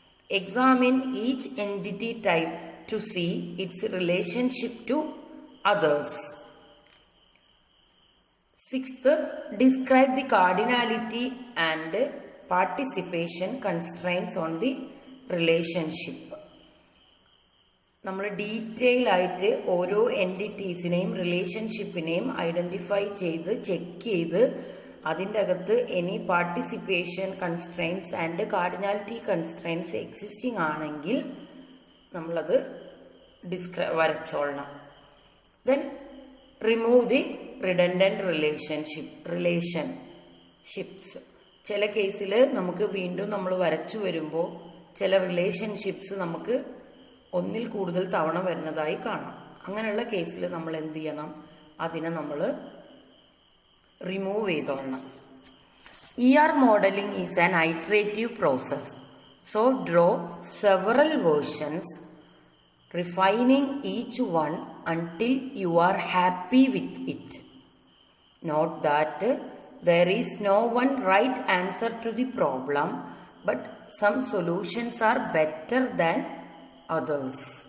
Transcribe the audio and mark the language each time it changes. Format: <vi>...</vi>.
<en>Examine each entity type to see its relationship to others. Sixth, describe the cardinality and participation constraints on the relationship.</en> <ml>നമ്മൾ detail ആയിട്ട് ഓരോ എൻറ്റിറ്റീസിനെയും റിലേഷൻഷിപ്പിനെയും identify ചെയ്ത് check ചെയ്ത് അതിൻ്റെ അകത്ത്</ml> <en>any participation constraints and cardinality constraints existing</en> <ml>ആണെങ്കിൽ നമ്മളത് വരച്ചോളണം.</ml> <en>Then remove the redundant relationships.</en> <ml>ചില കേസിൽ നമുക്ക് വീണ്ടും നമ്മൾ വരച്ചു വരുമ്പോൾ ചില റിലേഷൻഷിപ്സ് നമുക്ക് ഒന്നിൽ കൂടുതൽ തവണ വരുന്നതായി കാണാം. അങ്ങനെയുള്ള കേസിൽ നമ്മൾ എന്ത് ചെയ്യണം? അതിനെ നമ്മൾ remove ചെയ്തോളണം.</ml> <en>ER modeling is an iterative process. So draw several versions, refining each one until you are happy with it. Note that there is no one right answer to the problem, but some solutions are better than others.</en>